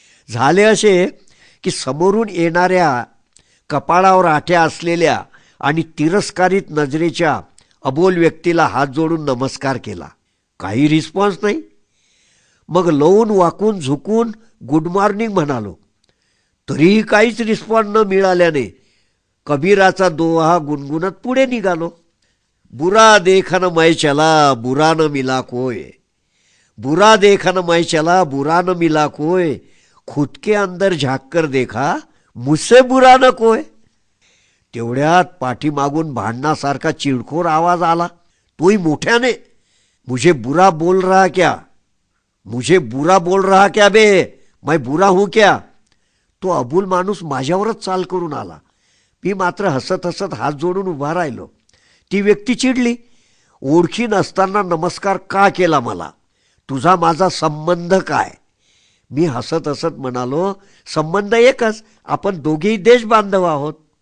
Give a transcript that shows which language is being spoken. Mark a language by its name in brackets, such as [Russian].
[Marathi] झाले असे की समोरून येणाऱ्या कपाळावर आठ्या असलेल्या आणि तिरस्कारित नजरेच्या अबोल व्यक्तीला हात जोडून नमस्कार केला. काही रिस्पॉन्स नाही. मग लवून वाकून झुकून गुड मॉर्निंग म्हणालो. तरीही काहीच रिस्पॉन्स न मिळाल्याने कबीराचा दोहा गुणगुणत पुढे निघालो. [Hindi] बुरा देखन मै चला बुरा न मिला कोय, बुरा देखन मै चला बुरा न मिला कोय, खुद के अंदर झाक कर देखा मुझसे बुरा न कोय. [Marathi] तेवढ्यात पाठीमागून भांडणासारखा चिडखोर आवाज आला, तोही मोठ्याने. [Hindi] मुझे बुरा बोल रहा क्या, मुझे बुरा बोल रहा क्या बे, मैं बुरा हूं क्या. [Marathi] तो अबुल माणूस माझ्यावरच चाल करून आला. मी मात्र हसत हसत हात जोडून उभा राहिलो. ती व्यक्ती चिडली. ओळखी नसताना नमस्कार का केला मला, तुझा माझा संबंध काय. मी हसत हसत म्हणालो, संबंध एकच, आपण दोघेही देश बांधव आहोत.